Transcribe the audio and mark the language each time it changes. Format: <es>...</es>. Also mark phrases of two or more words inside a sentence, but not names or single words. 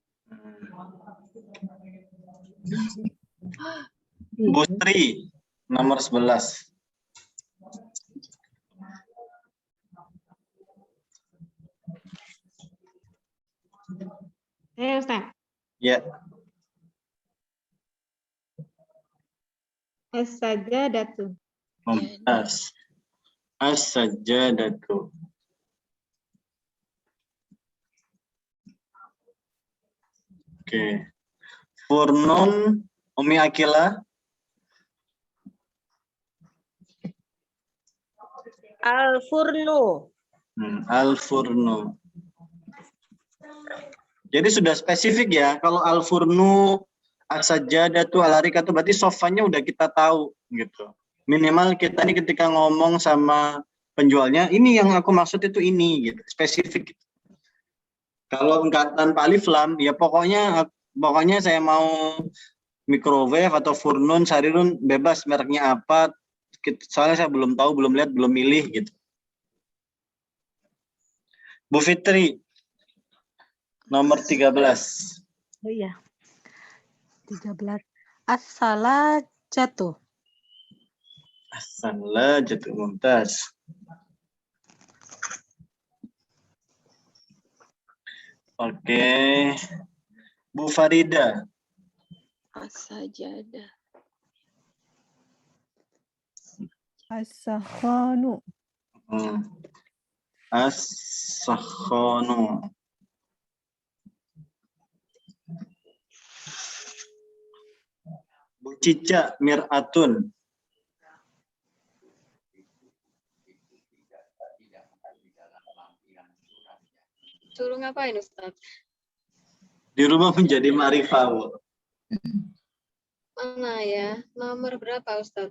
<id>Bu Sri, nomor 11. Ustaz. Ya. As-sajadatu.</id> <ar>ممتاز. السجادة.</ar> <id>Oke. Furnun, Umi Akila. Al-furnu. Al-furnu. Jadi sudah spesifik ya. Kalau</id> <ar>الفرن، السجادة,</ar> <id>al-harikatu, berarti sofanya udah kita tahu gitu. Minimal kita ini ketika ngomong sama penjualnya, ini yang aku maksud itu ini gitu, spesifik. Kalau enggak tanpa alif lam, ya pokoknya saya mau microwave atau</id> <ar>فرن، سرير,</ar> <id>bebas mereknya apa. Soalnya saya belum tahu, belum lihat, belum milih gitu. Bu Fitri, nomor 13. Oh iya. 13. As-salajatu.</id> <ar>الثلاجة، ممتاز.</ar> <id>Oke. Bu Farida. As-sajadah. As-sakhanu. As-sakhanu. Bu Cica Miratun. Suruh ngapain Ustaz? Di rumah menjadi ma'rifah, Bu. Mana ya? Nomor berapa Ustaz?</id>